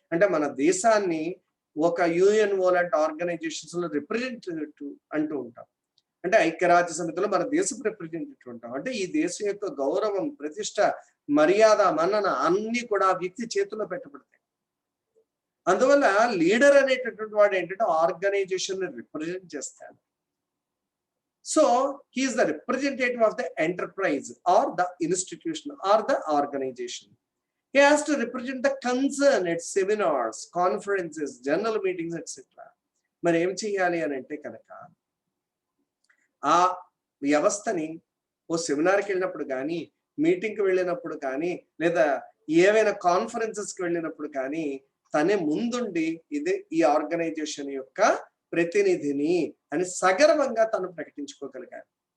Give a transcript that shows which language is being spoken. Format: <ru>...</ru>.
<te>అంటే మన దేశాన్ని ఒక యుఎన్ఓ లాంటి ఆర్గనైజేషన్స్ లో రిప్రజెంటేటివ్ అంటూ ఉంటాం. అంటే ఐక్యరాజ్య సమితిలో మన దేశం రిప్రజెంటేటివ్ ఉంటాం. అంటే ఈ దేశం యొక్క గౌరవం, ప్రతిష్ట, మర్యాద, మన్నన అన్ని కూడా ఆ వ్యక్తి చేతిలో పెట్టబడతాయి. అందువల్ల లీడర్ అనేటటువంటి వాడు ఏంటంటే ఆర్గనైజేషన్ రిప్రజెంట్ చేస్తాడు.</te> <en>So he is the representative of the enterprise or the institution or the organization. He has to represent the concern at seminars, conferences, general meetings, etc.</en> <te>మరి ఏం చేయాలి అని అంటే కనుక ఆ వ్యవస్థని ఓ సెమినార్కి వెళ్ళినప్పుడు కానీ, మీటింగ్కి వెళ్ళినప్పుడు కానీ, లేదా ఏవైనా కాన్ఫరెన్సెస్కి వెళ్ళినప్పుడు కానీ తనే ముందుండి ఇదే ఈ ఆర్గనైజేషన్ యొక్క ప్రతినిధిని అని సగర్వంగా తను ప్రకటించుకోగలిగారు.</te>